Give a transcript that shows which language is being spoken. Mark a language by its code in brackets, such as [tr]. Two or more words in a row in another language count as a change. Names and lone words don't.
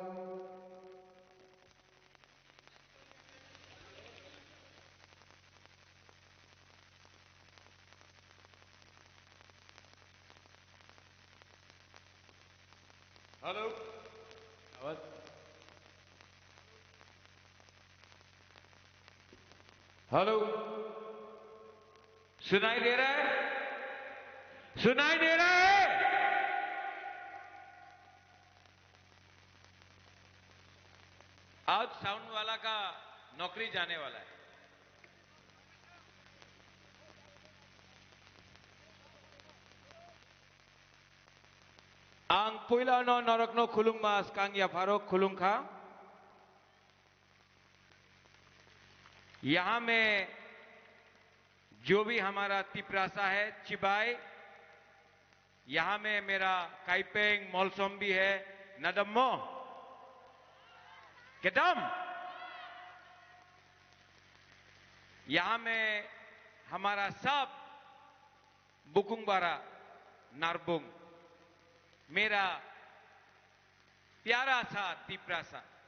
[hi] हेलो आवाज हेलो, सुनाई दे रहा है? सुनाई दे रहा है? आज साउंड वाला का नौकरी जाने वाला है. [trp] Ang puila no norok no khulung mas kang ya farok khulung kha. [hi] यहां में जो भी हमारा तिपरासा है, चिबाई, यहां में मेरा काइपेंग मौलसोम भी है, नदम्मो केदम, यहां में हमारा सब बुकुंगबारा नारबुंग, मेरा प्यारा सा तिपरासा.